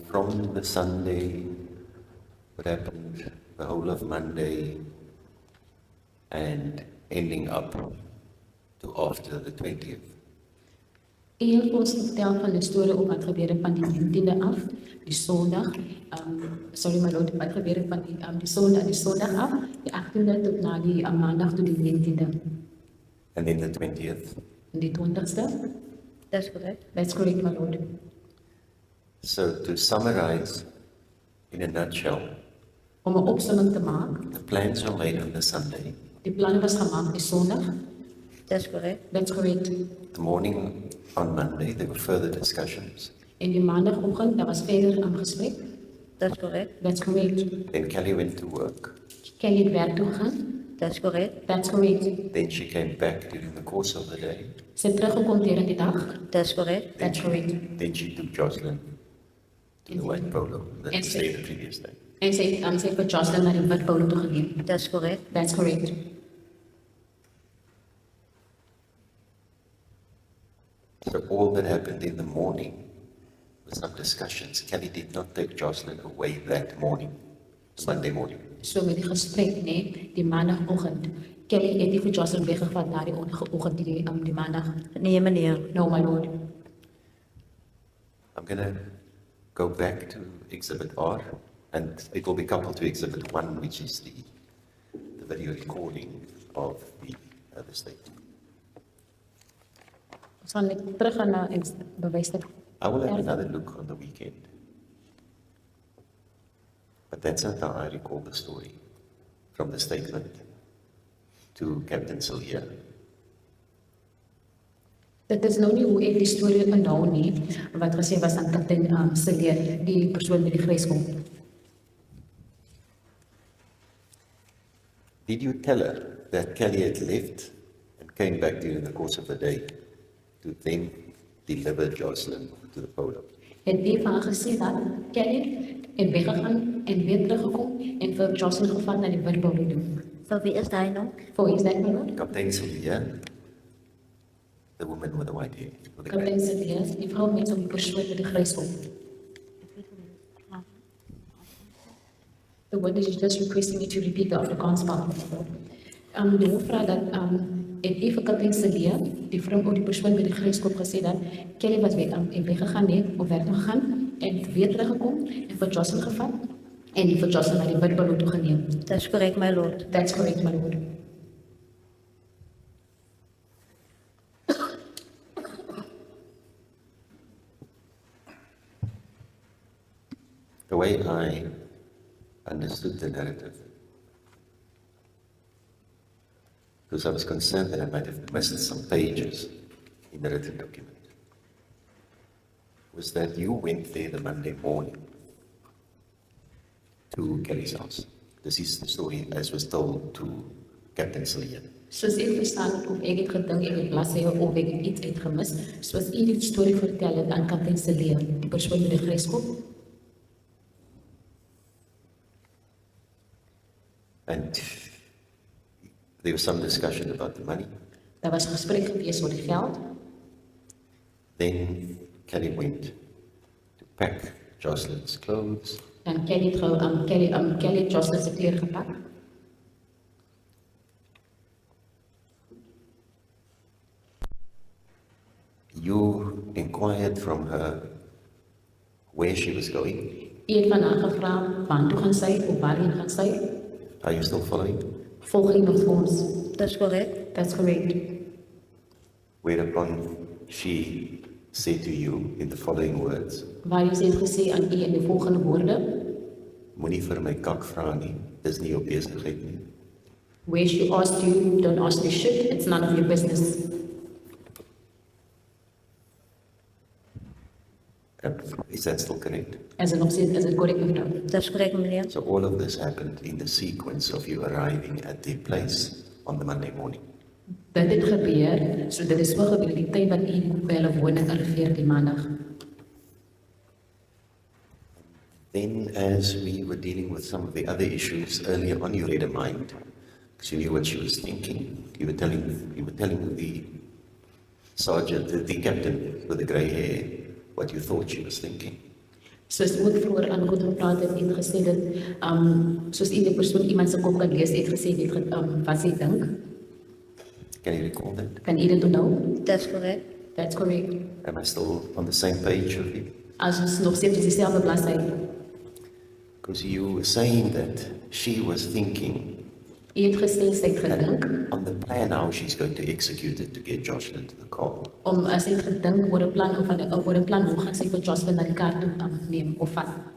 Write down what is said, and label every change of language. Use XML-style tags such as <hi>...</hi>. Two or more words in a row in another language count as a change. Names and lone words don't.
<en>from the Sunday, what happened the whole of Monday, and ending up to after the 20th.</en> <af>Eer ons vertel van die storie op wat gebeur het van die 19de af, die Sondag,</af> <en>sorry my lord,</en> <af>wat gebeur het van die Sondag af, die 18de tot na die Maandag tot die 19de.</af> <en>And then the 20th.</en> <af>En die 20ste?</af> <en>That's correct. That's correct, my lord. So to summarize, in a nutshell,</en> <af>Om 'n opsomming te maak,</af> <en>the plans were made on the Sunday.</en> <af>die planne was gemaak die Sondag.</af> <en>That's correct. That's correct. The morning on Monday, there were further discussions.</en> <af>En die Maandagoggend, daar was verder aan gesprek.</af> <en>That's correct. That's correct. Then Kelly went to work.</en> <af>Kelly het werk toe gegaan.</af> <en>That's correct. That's correct. Then she came back during the course of the day.</en> <af>Sy het teruggekom deur die dag.</af> <en>That's correct. That's correct. Then she took Jocelyn to the white polo that And was there the previous day.</en> <af>En sy het vir Jocelyn na die wit polo toe geneem.</af> <en>That's correct. That's correct. So all that happened in the morning was some discussions. Kelly did not take Jocelyn away that morning, Monday morning.</en> <af>So met die gesprek, nee, die Maandagoggend. Kelly het nie vir Jocelyn weggevat na die oggend die Maandag. Nee, meneer.</af> <en>No, my lord. I'm going to go back to Exhibit R, and it will be coupled to Exhibit 1, which is the video recording of the state.</en> <af>Ons gaan net teruggaan na bewysstuk.</af> <en>I will have another look on the weekend. But that's not how I recall the story, from the statement to Captain Sylvia.</en> <af>Dit is nou nie hoe ek die storie onthou nie, wat gesê was aan Kaptein Sylvia, die persoon met die gryskop.</af> <en>Did you tell her that Kelly had left and came back during the course of the day to then deliver Jocelyn to the polo?</en> <af>Het die vir haar gesê dat Kelly het weggegaan en weer teruggekom en vir Jocelyn gevat na die wit polo toe. Vir wie is hy nou?</af> <en>For is that my lord? Captain Sylvia, the woman with the white hair. With the</en> <af>Kaptein</af> <en>grey.</en> <af>Sylvia, die vrou met die persoon met die gryskop.</af> <en>The word is just requesting me to repeat the Afrikaans part.</en> <af>Die hoof vra dat het die vir Kaptein Sylvia, die vrou of die persoon met die gryskop gesê dat Kelly was weggegaan het, op werk toe gegaan en weer teruggekom en vir Jocelyn gevat en die vir Jocelyn na die wit polo toe geneem.</af> <en>That's correct, my lord. That's correct, my lord. The way I understood the narrative, because I was concerned that I might have missed some pages in the written document, was that you went there the Monday morning to Kelly's house. This is the story as was told to Captain Sylvia.</en> <af>Soos ek verstaan het, of ek het gedink ek het bladsye of ek het iets uitgemis, soos u die storie vertel het aan Kaptein Sylvia, die persoon met die gryskop.</af> <en>And there was some discussion about the money.</en> <af>Daar was gesprek gewees oor die geld.</af> <en>Then Kelly went to pack Jocelyn's clothes.</en> <af>Dan Kelly het Kelly het Jocelyn se klere gepak.</af> <en>You inquired from her where she was going.</en> <af>U het van haar gevra waartoe gaan sy of waarheen gaan sy?</af> <en>Are you still following?</en> <af>Volg u nog vir ons?</af> <en>That's correct. That's correct. Whereupon she said to you in the following words,</en> <af>Waar sy het gesê aan u in die volgende woorde, moenie vir my kak vra nie, dis nie jou besigheid nie.</af> <en>where she asked you, don't ask the shit, it's none of your business. Is that still correct?</en> <af>As nog steeds, is dit korrek mevrou?</af> <en>That's correct, meneer. So all of this happened in the sequence of you arriving at their place on the Monday morning.</en> <af>Dit het gebeur, so dit is so gebeur die tyd wat u by hulle woning arriveer die Maandag.</af> <en>Then as we were dealing with some of the other issues earlier on, you read her mind, because you knew what she was thinking. You were telling the sergeant, the captain with the grey hair, what you thought she was thinking.</en> <af>Soos ook vroeër aangekoop gepraat het en gesê dat, soos die persoon iemand se kop kan lees, het gesê dit wat sy dink.</af> <en>Can you recall that?</en> <af>Kan u dit onthou?</af> <en>That's correct. That's correct. Am I still on the same page with you?</en> <af>As ons nog steeds op dieselfde bladsy.</af> <en>Because you were saying that she was thinking</en> <af>U het gesê sy het gedink,</af> <en>on the plan how she's going to execute it to get Joshlin to the car.</en> <af>sy het gedink oor 'n plan oor 'n plan hoe gaan sy vir Jocelyn na die kaart toe neem of vat.</af>